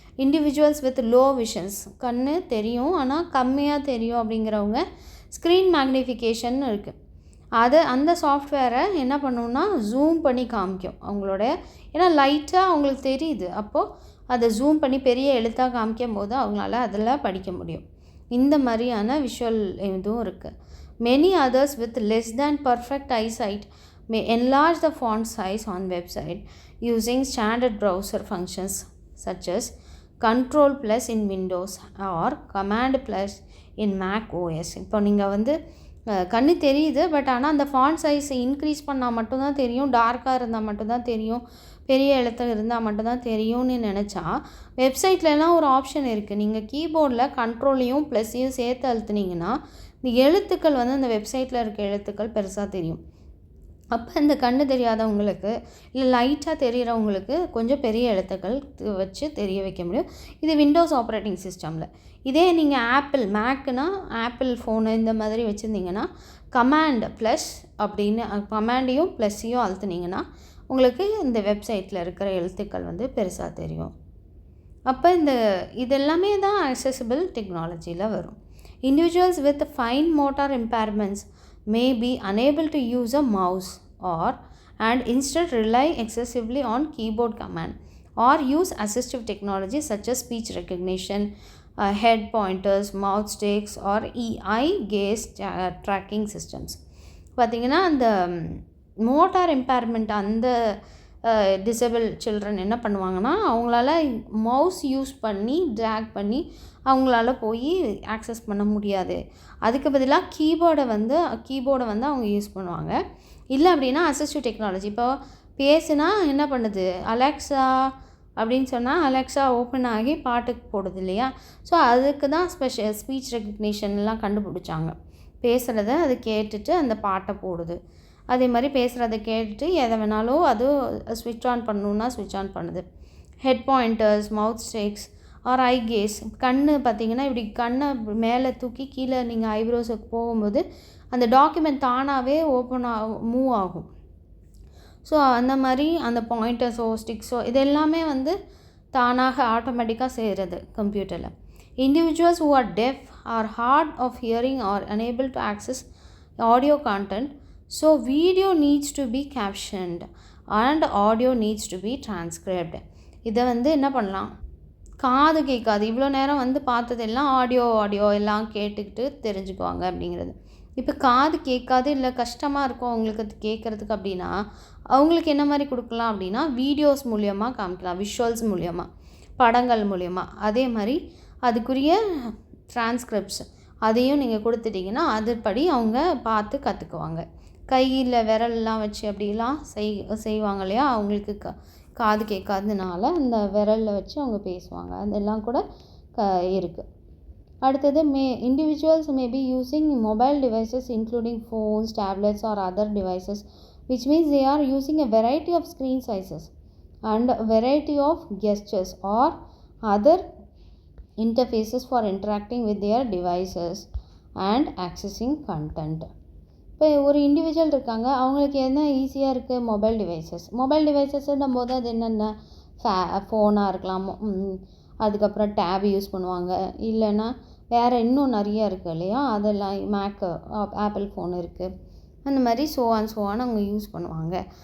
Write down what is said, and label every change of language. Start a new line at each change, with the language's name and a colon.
English: individuals with low visions,
Tamil: கண்ணு தெரியும் ஆனால் கம்மியாக தெரியும் அப்படிங்கிறவங்க ஸ்க்ரீன் மேக்னிஃபிகேஷன் இருக்குது, அந்த சாஃப்ட்வேரை என்ன பண்ணுன்னா ஜூம் பண்ணி காமிக்கும் அவங்களோட, ஏன்னா லைட்டாக அவங்களுக்கு தெரியுது, அப்போது அதை ஜூம் பண்ணி பெரிய எழுத்தாக காமிக்கும் போது அவங்களால அதில் படிக்க முடியும். இந்த மாதிரியான விஷுவல் இதுவும் இருக்குது.
English: Many others with less than perfect eyesight may enlarge the font size on website using standard browser functions such as Control Plus in Windows or Command Plus in Mac OS.
Tamil: இப்போ நீங்கள் வந்து கண்ணு தெரியுது, but ஆனால் அந்த font சைஸை increase பண்ணால் மட்டும்தான் தெரியும், டார்க்காக இருந்தால் மட்டும்தான் தெரியும், பெரிய எழுத்து இருந்தால் மட்டும்தான் தெரியும்னு நினச்சா வெப்சைட்லலாம் ஒரு ஆப்ஷன் இருக்குது. நீங்கள் கீபோர்டில் கண்ட்ரோலையும் ப்ளஸ்ஸையும் சேர்த்து அழுத்துனீங்கன்னா இந்த எழுத்துக்கள் வந்து அந்த வெப்சைட்டில் இருக்க எழுத்துக்கள் பெருசாக தெரியும். அப்போ இந்த கண்ணு தெரியாதவங்களுக்கு இல்லை லைட்டாக தெரிகிறவங்களுக்கு கொஞ்சம் பெரிய எழுத்துக்கள் வச்சு தெரிய வைக்க முடியும். இது விண்டோஸ் ஆப்ரேட்டிங் சிஸ்டமில். இதே நீங்கள் மேக்குனா ஆப்பிள் ஃபோனு இந்த மாதிரி வச்சுருந்தீங்கன்னா கமாண்ட் ப்ளஸ் அப்படின்னு கமாண்டையும் ப்ளஸ்ஸையும் அழுத்துனீங்கன்னா உங்களுக்கு இந்த வெப்சைட்டில் இருக்கிற எழுத்துக்கள் வந்து பெருசாக தெரியும். அப்போ இதெல்லாமே தான் அக்சசிபிள் டெக்னாலஜியில் வரும்.
English: Individuals with fine motor impairments may be unable to use a mouse and instead rely excessively on keyboard command or use assistive technology such as speech recognition, head pointers, mouth sticks or eye gaze tracking systems.
Tamil: பார்த்திங்கன்னா அந்த motor impairment அந்த disable children என்ன பண்ணுவாங்கன்னா அவங்களால mouse use பண்ணி track பண்ணி அவங்களால போய் ஆக்சஸ் பண்ண முடியாது. அதுக்கு பதிலாக கீபோர்டை வந்து அவங்க யூஸ் பண்ணுவாங்க. இல்லை அப்படின்னா அசிஸ்டிவ் டெக்னாலஜி, இப்போ பேசுனா என்ன பண்ணுது, அலெக்ஸா அப்படின்னு சொன்னால் அலெக்ஸா ஓப்பன் ஆகி பாட்டுக்கு போடுது இல்லையா? ஸோ அதுக்கு தான் ஸ்பீச் ரெக்கக்னிஷன்லாம் கண்டுபிடிச்சாங்க. பேசுகிறத அது கேட்டுட்டு அந்த பாட்டை போடுது. அதே மாதிரி பேசுகிறத கேட்டுட்டு எதை வேணாலும் அது ஸ்விட்ச் ஆன் பண்ணணுன்னா ஸ்விட்ச் ஆன் பண்ணுது.
English: head pointers, mouth sticks R I case,
Tamil: கண்ணு பார்த்திங்கன்னா இப்படி கண்ணை மேலே தூக்கி கீழே நீங்கள் ஐப்ரோஸுக்கு போகும்போது அந்த டாக்குமெண்ட் தானாகவே மூவ் ஆகும். ஸோ அந்த மாதிரி அந்த பாயிண்டர்ஸோ ஸ்டிக்ஸோ இது எல்லாமே வந்து தானாக ஆட்டோமேட்டிக்காக செய்கிறது கம்ப்யூட்டரில்.
English: Individuals who are deaf or hard of hearing are unable to access audio content, so video needs to be captioned and audio needs to be transcribed.
Tamil: இதை வந்து என்ன பண்ணலாம், காது கேட்காது, இவ்வளோ நேரம் வந்து பார்த்ததெல்லாம் ஆடியோ எல்லாம் கேட்டுக்கிட்டு தெரிஞ்சுக்குவாங்க அப்படிங்கிறது. இப்போ காது கேட்காது இல்லை கஷ்டமாக இருக்கும் அவங்களுக்கு அது கேட்குறதுக்கு அப்படின்னா அவங்களுக்கு என்ன மாதிரி கொடுக்கலாம் அப்படின்னா வீடியோஸ் மூலியமாக காமிக்கலாம், விஷுவல்ஸ் மூலியமாக, படங்கள் மூலியமாக. அதே மாதிரி அதுக்குரிய டிரான்ஸ்கிரிப்ட்ஸ் அதையும் நீங்கள் கொடுத்துட்டிங்கன்னா அதுபடி அவங்க பார்த்து கற்றுக்குவாங்க. கையில் விரல்லாம் வச்சு அப்படிலாம் செய்வாங்க இல்லையா, அவங்களுக்கு காது கேட்காததுனால அந்த விரலில் வச்சு அவங்க பேசுவாங்க. அதெல்லாம் கூட இருக்குது.
English: அடுத்தது individuals may be using mobile devices including phones, tablets or other devices which means they are using a variety of screen sizes and a variety of gestures or other interfaces for interacting with their devices and accessing content.
Tamil: இப்போ ஒரு individual இருக்காங்க, அவங்களுக்கு என்ன ஈஸியாக இருக்குது, mobile டிவைசஸ்ன்னும் போது அது என்னென்ன ஃபோனாக இருக்கலாம், அதுக்கப்புறம் டேப் யூஸ் பண்ணுவாங்க, இல்லைன்னா வேறு இன்னும் நிறையா இருக்குது இல்லையா, அதெல்லாம் ஆப்பிள் ஃபோன் இருக்குது, அந்த மாதிரி சோவான் அவங்க யூஸ் பண்ணுவாங்க.